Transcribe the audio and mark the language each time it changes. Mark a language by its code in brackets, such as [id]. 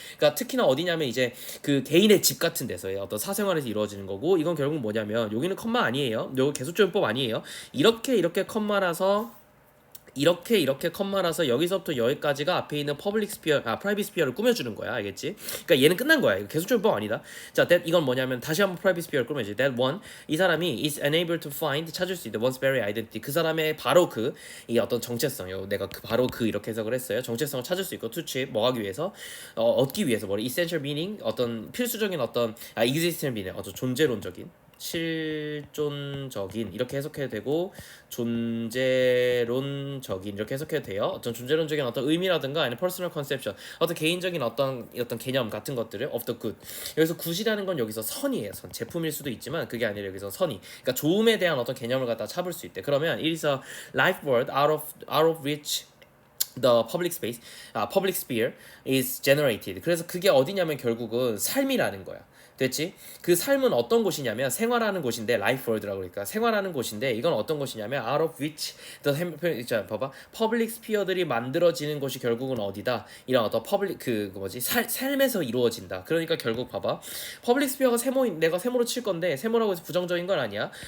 [ko] 그러니까 특히나 어디냐면 이제 그 개인의 집 같은 데서의 어떤 사생활에서 이루어지는 거고 이건 결국 뭐냐면 여기는 컴마 아니에요. 여기 계속조용법 아니에요. 이렇게 컴마라서 이렇게 컴마라서 여기서부터 여기까지가 앞에 있는 퍼블릭 스피어, 프라이빗 스피어를 꾸며주는 거야, 알겠지? 그러니까 얘는 끝난 거야. 이거 계속적인 법 아니다. 자, that 이건 뭐냐면 다시 한번 프라이빗 스피어를 꾸며야지. [en] That one, [ko] 이 사람이 [en] is unable to find, [ko] 찾을 수 있다. [en] one's very identity. [ko] 그 사람의 바로 이 어떤 정체성, 내가 바로 이렇게 해석을 했어요. 정체성을 찾을 수 있고, [en] to achieve, [ko] 뭐 하기 위해서, 얻기 위해서, [en] essential meaning, [ko] 어떤 필수적인 어떤 [en] existential meaning, [ko] 어떤 존재론적인. 실존적인 이렇게 해석해도 되고 존재론적인 이렇게 해석해도 돼요. 어떤 존재론적인 어떤 의미라든가 아니면 [en] personal conception [ko] 어떤 개인적인 어떤 개념 같은 것들을 [en] of the good. [ko] 여기서 good이라는 건 여기서 선이에요. 선. 제품일 수도 있지만 그게 아니라 여기서 선이. 그러니까 좋음에 대한 어떤 개념을 갖다 잡을 수 있대. 그러면 [en] it is a life world out of which the public sphere is generated. [ko] 그래서 그게 어디냐면 결국은 삶이라는 거야. 됐지? 그 삶은 어떤 곳이냐면 생활하는 곳인데 life world라고 그러니까 생활하는 곳인데 이건 어떤 곳이냐면 [en] out of which [ko] 자 봐봐 public sphere들이 만들어지는 곳이 결국은 어디다? 이런 어떤 public 삶에서 이루어진다. 그러니까 결국 봐봐 public sphere가 내가 세모로 칠 건데 세모라고 해서 부정적인 건 아니야.